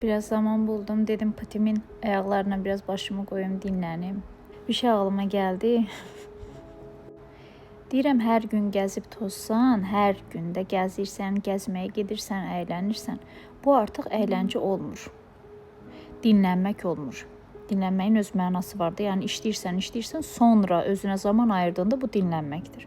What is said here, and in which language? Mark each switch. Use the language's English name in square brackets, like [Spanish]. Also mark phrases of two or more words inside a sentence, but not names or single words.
[Turkish] Biraz zaman buldum. Dedim patimin ayaklarına biraz başımı koyayım, dinleneyim. Bir şey ağlıma geldi. [Azerbaijani] Deyirəm, hər gün gəzib tozsan, hər gün də gəzirsən, gəzməyə gedirsən, əylənirsən. Bu artıq əyləncə olmur. Dinlənmək olmur. Dinlənməyin öz mənası vardı. Yəni işləyirsən, sonra özünə zaman ayırdığında bu dinlənməkdir.